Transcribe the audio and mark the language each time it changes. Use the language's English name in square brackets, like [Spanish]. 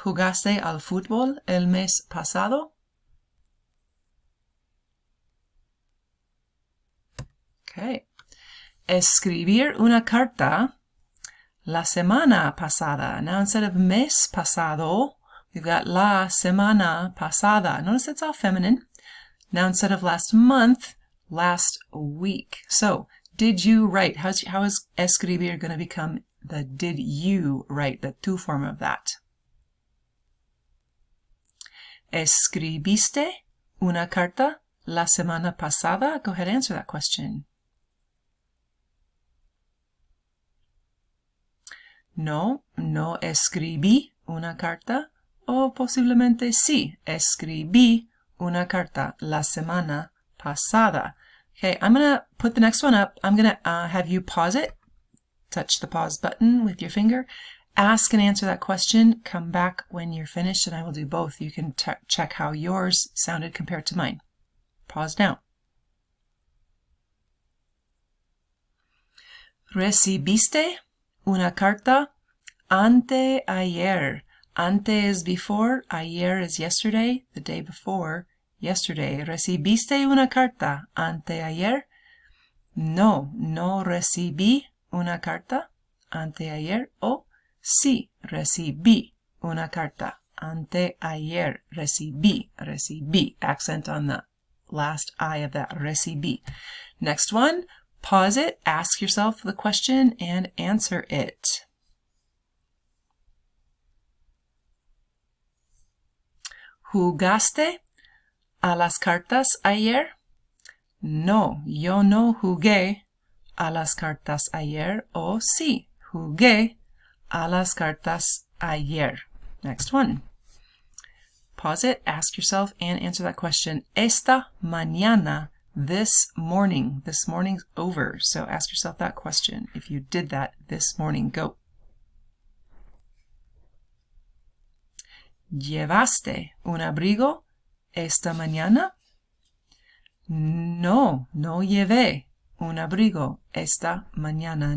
[Spanish] ¿Jugaste al fútbol el mes pasado? Okay. Escribir una carta la semana pasada. [English] Now instead of [Spanish] mes pasado, [English] we've got [Spanish] la semana pasada. [English] Notice it's all feminine. Now instead of last month, last week. So, did you write? How is escribir going to become the did you write, the tu form of that? [Spanish] ¿Escribiste una carta la semana pasada? [English] Go ahead and answer that question. [Spanish] No escribí una carta. O posiblemente sí, escribí una carta la semana pasada. [English] Okay, I'm going to put the next one up. I'm going to have you pause it. Touch the pause button with your finger. Ask and answer that question. Come back when you're finished, and I will do both. You can check how yours sounded compared to mine. Pause now. [Spanish] ¿Recibiste una carta anteayer? [English] Ante is before, ayer is yesterday, the day before, yesterday. [Spanish] ¿Recibiste una carta anteayer? No recibí una carta anteayer. O sí recibí una carta anteayer. Recibí. [English] Accent on the last I of that. Recibí. Next one, pause it, ask yourself the question, and answer it. [Spanish] ¿Jugaste a las cartas ayer? No, yo no jugué a las cartas ayer. O sí, jugué a las cartas ayer. [English] Next one. Pause it, ask yourself, and answer that question. [Spanish] Esta mañana, [English] this morning. This morning's over, so ask yourself that question. If you did that this morning, go. [Spanish] ¿Llevaste un abrigo esta mañana? No llevé un abrigo esta mañana.